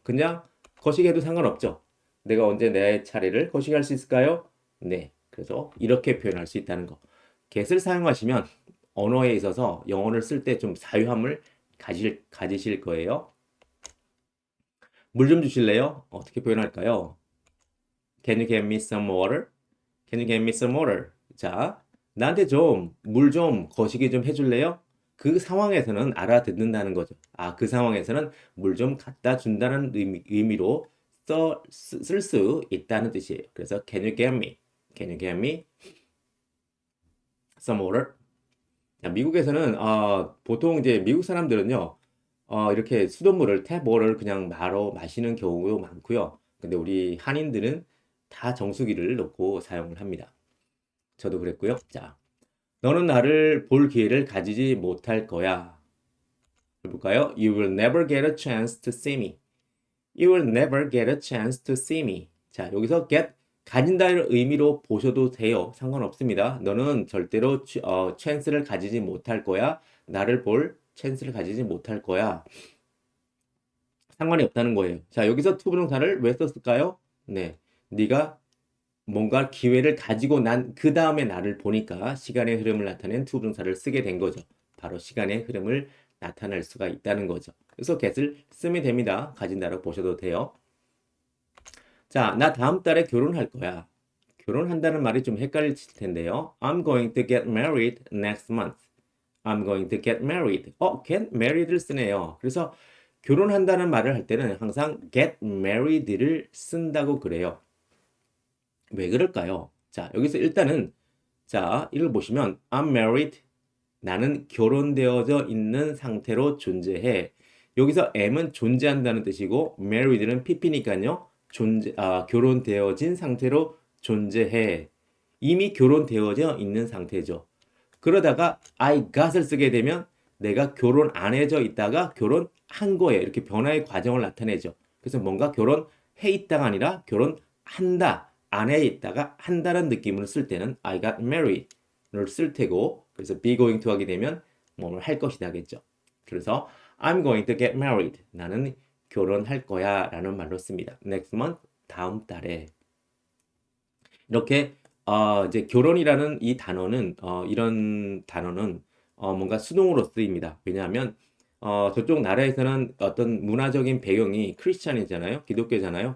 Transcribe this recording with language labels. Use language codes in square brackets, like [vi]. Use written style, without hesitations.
[ko] 그냥 거시기해도 상관없죠. 내가 언제 내 차례를 거시기할 수 있을까요? 네, 그래서 이렇게 표현할 수 있다는 거. get을 사용하시면 언어에 있어서 영어를 쓸 때 좀 사유함을 가지실 거예요. 물 좀 주실래요? 어떻게 표현할까요? [en] Can you get me some water? Can you get me some water? [ko] 자, 나한테 물 좀 거시기 좀 해줄래요? 그 상황에서는 알아듣는다는 거죠. 그 상황에서는 물 좀 갖다 준다는 의미로 쓸 수 있다는 뜻이에요. 그래서 [en] Can you get me? Can you get me some water? [ko] 자, 미국에서는 보통 이제 미국 사람들은요, 이렇게 수돗물을 탭워터를 그냥 바로 마시는 경우도 많고요. 근데 우리 한인들은 다 정수기를 넣고 사용을 합니다. 저도 그랬고요. 자, 너는 나를 볼 기회를 가지지 못할 거야. 볼까요? [en] You will never get a chance to see me. You will never get a chance to see me. [ko] 자, 여기서 [en] get [ko] 가진다는 의미로 보셔도 돼요. 상관없습니다. 너는 절대로 찬스를 가지지 못할 거야. 나를 볼 찬스를 가지지 못할 거야. 상관이 없다는 거예요. 자, 여기서 투부정사를 왜 썼을까요? 네, 네가 뭔가 기회를 가지고 난 그 다음에 나를 보니까 시간의 흐름을 나타낸 투부정사를 쓰게 된 거죠. 바로 시간의 흐름을 나타낼 수가 있다는 거죠. 그래서 get을 쓰면 됩니다. 가진다고 보셔도 돼요. 자, 나 다음 달에 결혼할 거야. 결혼한다는 말이 좀 헷갈릴 텐데요. [en] I'm going to get married next month. I'm going to get married. [ko] get married를 쓰네요. 그래서 결혼한다는 말을 할 때는 항상 get married를 쓴다고 그래요. 왜 그럴까요? 자, 여기서 일단은 자, 이걸 보시면 [en] I'm married. [ko] 나는 결혼되어져 있는 상태로 존재해. 여기서 am은 존재한다는 뜻이고 married는 pp니까요. 결혼되어진 상태로 존재해. 이미 결혼되어져 있는 상태죠. 그러다가 [en] I got [ko] 을 쓰게 되면 내가 결혼 안 해져 있다가 결혼한 거예요. 이렇게 변화의 과정을 나타내죠. 그래서 뭔가 결혼해 있다가 아니라 결혼한다. 안 해 있다가 한다는 느낌으로 쓸 때는 [en] I got married [ko] 를 쓸 테고 그래서 [en] be going to [ko] 하게 되면 뭐를 할 것이다 겠죠. 그래서 [en] I'm going to get married. [ko] 나는 결혼할 거야 라는 말로 씁니다. [en] next month, [ko] 다음 달에. 이렇게 이제 결혼이라는 이 단어는 이런 단어는 뭔가 수동으로 쓰입니다. 왜냐하면 저쪽 나라에서는 어떤 문화적인 배경이 크리스찬이잖아요. 기독교잖아요.